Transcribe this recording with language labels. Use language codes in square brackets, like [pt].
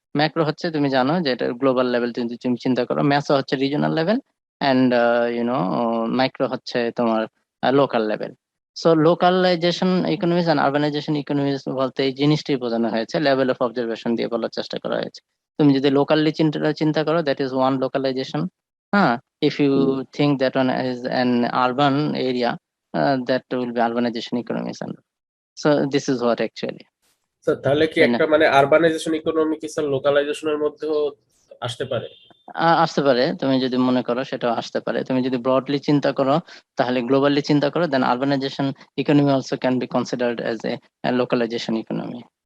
[bn] Macro হচ্ছে তুমি জানো যে এটা গ্লোবাল লেভেল, তুমি চিন্তা করো। ম্যাসো হচ্ছে রিজনাল লেভেল অ্যান্ড মাইক্রো হচ্ছে তোমার local level. So localisation economics and urbanisation economics বলতে এই জিনিসটাই বোঝানো হয়েছে, লেভেল অফ অবজারভেশন দিয়ে বলার চেষ্টা করা হয়েছে। তুমি যদি লোকালি চিন্তা করো, [en] That is one localization. হ্যাঁ, if you think that one is an urban area, that will be urbanization economics. And so this is what actually. [bn] Sir তাহলে কি তাই না? একটা মানে আরবানাইজেশন ইকোনমি কি স্যার লোকালাইজেশনের মধ্যেও আসতে পারে? আসতে পারে, তুমি যদি মনে করো সেটাও আসতে পারে। তুমি যদি ব্রডলি চিন্তা করো, তাহলে গ্লোবালি চিন্তা করো, [en] Then urbanization economy also can be considered as a localization economy.